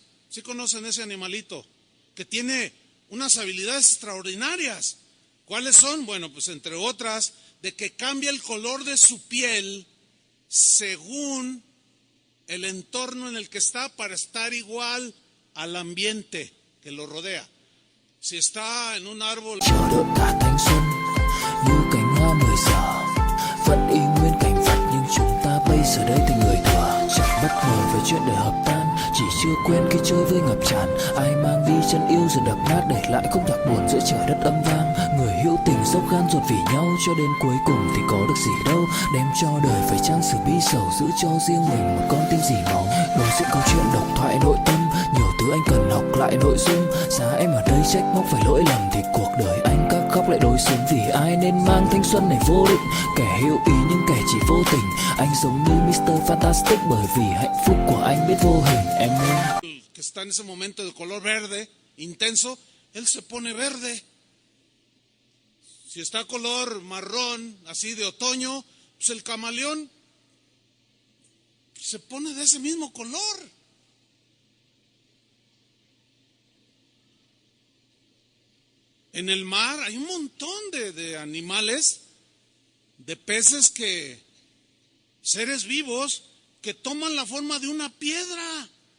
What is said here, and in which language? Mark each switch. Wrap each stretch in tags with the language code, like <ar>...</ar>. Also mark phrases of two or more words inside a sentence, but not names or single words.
<es>¿Sí conocen ese animalito? Que tiene unas habilidades extraordinarias. ¿Cuáles son? Bueno, pues entre otras, de que cambia el color de su piel según el entorno en el que está para estar igual al ambiente que lo rodea. Si está en un árbol.</es> <vi>Chờ đợi cả thanh xuân như cánh hoa 10 giờ, vẫn y nguyên cảnh vật nhưng chúng ta bây giờ đây thành người thừa. Chẳng bất ngờ về chuyện đời hợp tan, chỉ chưa quen khi chơi với ngập tràn. Ai mang đi chân yêu giờ đập nát để lại khúc nhạc buồn giữa trời đất âm vang. Người hữu tình dốc gan ruột vì nhau cho đến cuối cùng thì có được gì đâu. Đem cho đời phải chăng sự bi sầu, giữ cho riêng mình một con tim dì máu. Đối diện câu chuyện độc thoại nội tâm, nhiều thứ anh cần học lại nội dung. Giá em ở đây trách móc phải lỗi lầm thì cuộc đời anh các khóc lại đối xứng. Vì ai nên mang thanh xuân này vô định, kẻ hữu ý nhưng kẻ chỉ vô tình. Anh giống như Mr. Fantastic bởi vì hạnh phúc của anh biết vô hình em ơi.</vi> <es>Que está en ese momento de color verde, intenso, él se pone verde. Si está color marrón, así de otoño, pues el camaleón se pone de ese mismo color. En el mar hay un montón de animales, de peces seres vivos que toman la forma de una piedra.</es>